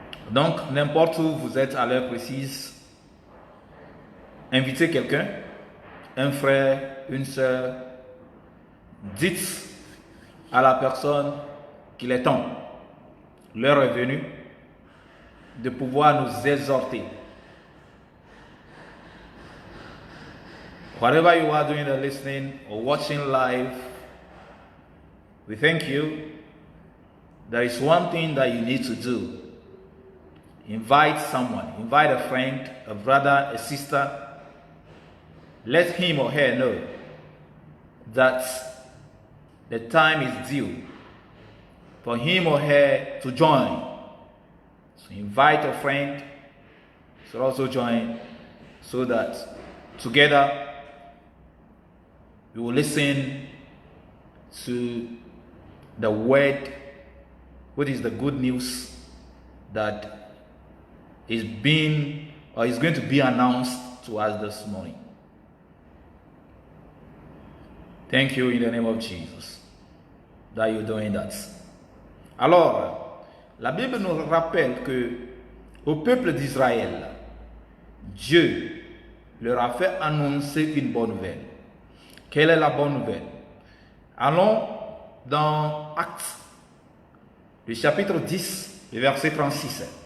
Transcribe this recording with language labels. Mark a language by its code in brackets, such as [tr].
[fr] Donc, n'importe où vous êtes à l'heure précise, invitez quelqu'un, un frère, une sœur, dites à la personne qu'il est temps, l'heure est venue, de pouvoir nous exhorter. [en] Whatever you are doing, listening or watching live, we thank you. There is one thing that you need to do. Invite someone, invite a friend, a brother, a sister. Let him or her know that the time is due for him or her to join. So invite a friend to also join so that together we will listen to the word, what is the good news that is being or is going to be announced to us this morning. Thank you in the name of Jesus that you're doing that. [fr] Alors, la Bible nous rappelle que au peuple d'Israël, Dieu leur a fait annoncer une bonne nouvelle. Quelle est la bonne nouvelle? Allons dans Actes, le chapitre 10, le verset 36.